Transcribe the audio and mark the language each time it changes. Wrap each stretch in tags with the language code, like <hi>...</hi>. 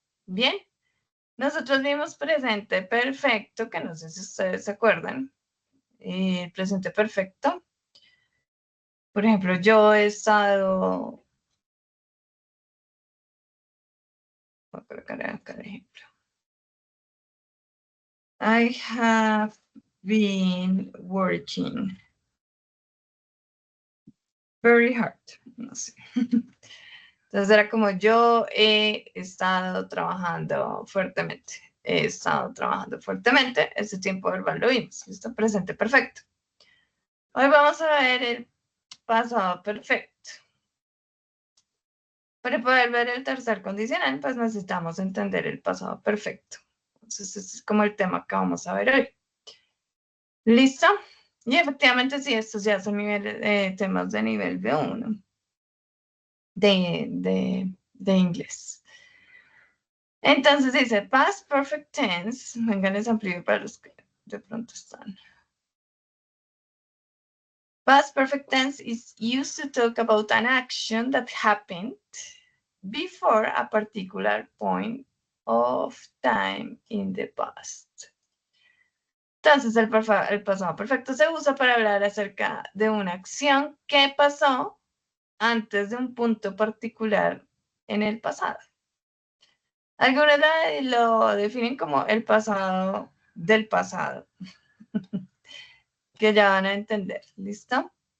<es>Bien, nosotros vimos presente perfecto, que no sé si ustedes se acuerdan. El presente perfecto. Por ejemplo, yo he estado... Voy a colocar acá el ejemplo.</es> <en>I have been working very hard.</en> <es>No sé. Entonces era como yo he estado trabajando fuertemente. He estado trabajando fuertemente. Ese tiempo verbal lo vimos. Listo, presente perfecto. Hoy vamos a ver el pasado perfecto. Para poder ver el tercer condicional, pues necesitamos entender el pasado perfecto. Entonces, ese es como el tema que vamos a ver hoy. ¿Listo? Y efectivamente, sí, estos ya son temas de nivel B1 de inglés. Entonces dice, past perfect tense. Vengan, les amplío para los que de pronto están.</es> <en>Past perfect tense is used to talk about an action that happened before a particular point of time in the past.</en> <es>Entonces, el pasado perfecto se usa para hablar acerca de una acción que pasó antes de un punto particular en el pasado. Algunos lo definen como el pasado del pasado, que ya van a entender, ¿listo?</es>